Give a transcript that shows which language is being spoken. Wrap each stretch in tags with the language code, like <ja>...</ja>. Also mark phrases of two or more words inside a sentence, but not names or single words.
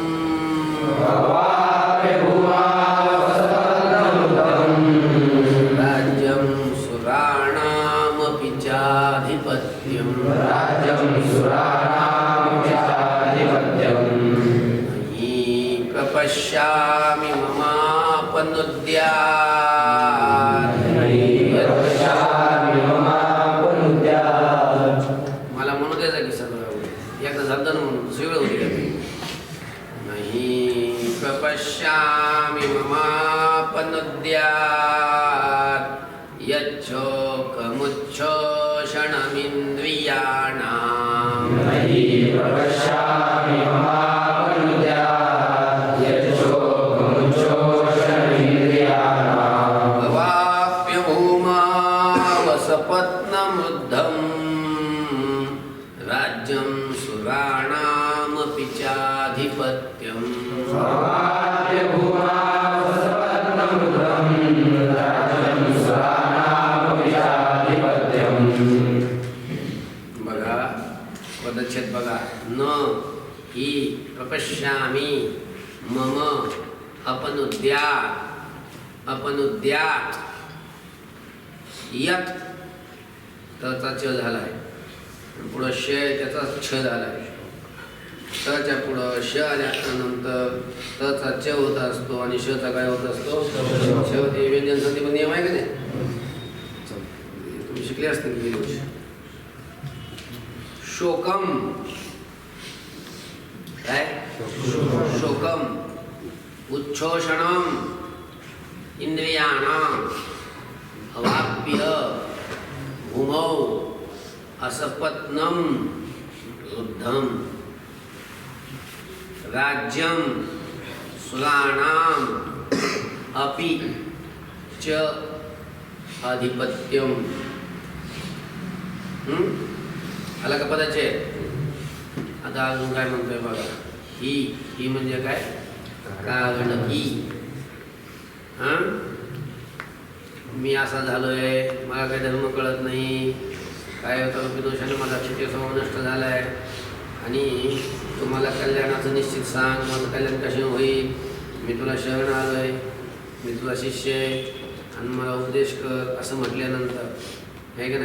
<sa>राज्यं सुराणामपि चाधिपत्यम्, मयि प्रपश्यामि ममापनुद्यात्.</sa> <mr>मला म्हणू द्यायचा की सगळं एकदा झालं म्हणून सगळं होती का.</mr> <sa>मही प्रपश्यामि ममापनुद्यात्, यच्छोकमुच्छोषणमिन्द्रियाणाम्, अवाप्य भूमा वसपत्नमृद्धम्, राज्यं सुराणामपि चाधिपत्यम्.</sa> <mr>बघा पदच्छेद बघा.</mr> <sa>न ही प्रपश्यामि मम अपनुद्यात्, अपनुद्यात् यत,</sa> <mr>त्याचा च झालाय, पुढं श त्याचा छ झालाय. तच्या पुढं श आल्यानंतर तचा च होत असतो आणि शचा काय होत असतो, श होते. व्यंजन संधी पण नियम आहे का नाही, तुम्ही शिकले असतील. शोकम काय,</mr> <sa>शोकम उच्छोषणम इंद्रियाणाम, अवाप्य भूमौ असपत्नम रुद्धम, राज्यम सुराणाम अपि च आधिपत्यम.</sa> <mr>आला का पदाचे? आता अजून काय म्हणतोय बघा, ही म्हणजे काय? कारण ही. मी असा झालोय, मला काही धर्म कळत नाही, काय होतं दोषाने माझा क्षत्रिय स्वभाव नष्ट झालाय, आणि तुम्हाला कल्याणाचं निश्चित सांग, माझं कल्याण कसे होईल, मी तुला शरण आलोय, मी तुला शिष्य आहे आणि मला उपदेश कर, असं म्हटल्यानंतर आहे का नाही?</mr>